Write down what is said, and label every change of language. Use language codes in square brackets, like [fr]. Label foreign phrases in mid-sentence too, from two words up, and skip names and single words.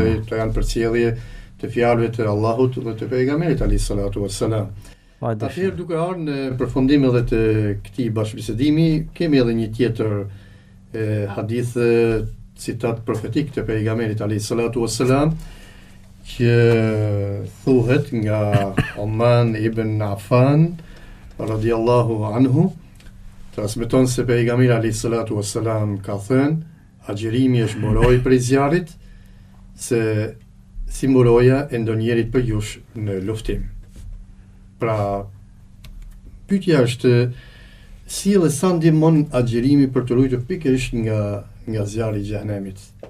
[sq] Të janë përcjellje të fjalëve të Allahut dhe të pejgamberit [ar] عليه الصلاة والسلام. [sq] Atëherë duke ardhur në përfundim edhe të këtij bashkëbisedimi, kemi edhe një tjetër hadith, citat profetik të pejgamberit [ar] عليه الصلاة والسلام, [sq] që thuhet nga Oman ibn Affan [ar] رضي الله عنه, [sq] transmeton se pejgamberi [ar] عليه الصلاة والسلام [sq] ka thënë, agjerimi është mburoj prej zjarrit, se si mburoja e ndonjërit për jush në luftim. Pra, pyetja është, si dhe sa ndihmon agjerimi për të ruajtur pikërisht nga zjarri i xhenemit?